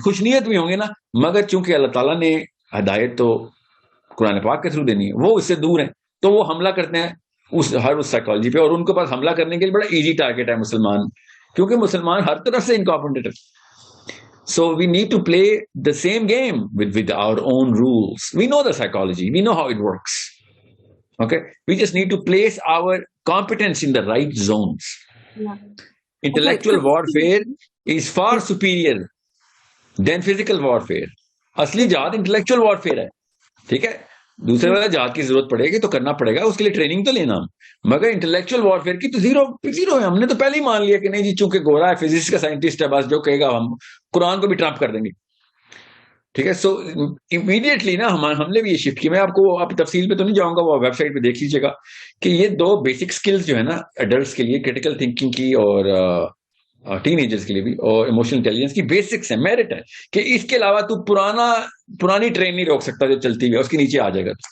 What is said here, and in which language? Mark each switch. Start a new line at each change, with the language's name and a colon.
Urdu: خوش نیت بھی ہوں گے نا, مگر چونکہ اللہ تعالیٰ نے ہدایت تو قرآن پاک کے تھرو دینی ہے, وہ اس سے دور ہیں, تو وہ حملہ کرتے ہیں اس سائیکالوجی پہ, اور ان کے پاس حملہ کرنے کے لیے بڑا ایزی ٹارگیٹ ہے مسلمان, کیونکہ مسلمان ہر طرف سے انکمپیٹنٹ ہے.
English: So we need to play the same game with our own rules. We know the psychology, we know how it works. Okay, we just need to place our competence in the right zones. Yeah. Intellectual warfare is far superior than physical warfare.
Urdu: اصلی جہاد intellectual warfare ہے. ٹھیک ہے, دوسرے والا جہاد کی ضرورت پڑے گی تو کرنا پڑے گا, اس کے لیے ٹریننگ تو لینا, مگر انٹلیکچوئل وارفیئر کی تو زیرو ہے. ہم نے تو پہلے ہی مان لیا کہ نہیں جی, چونکہ گورا ہے, فزکس کا سائنٹسٹ ہے, بس جو کہے گا ہم قرآن کو بھی ٹرمپ کر دیں گے. ٹھیک ہے, سو امیڈیٹلی نا ہم نے بھی یہ شفٹ کی. میں آپ کو تفصیل پہ تو نہیں جاؤں گا, وہ ویب سائٹ پہ دیکھ لیجیے گا کہ یہ 2 بیسک سکلز جو ہے نا ایڈلٹس کے لیے, کریٹیکل تھنکنگ کی اور ٹین ایجرز کے لیے بھی, اور ایموشنل انٹیلیجنس کی بیسکس ہیں, میرٹ ہے, کہ اس کے علاوہ تو پرانی ٹرین نہیں روک سکتا جو چلتی ہوئی, اس کے نیچے آ جائے گا.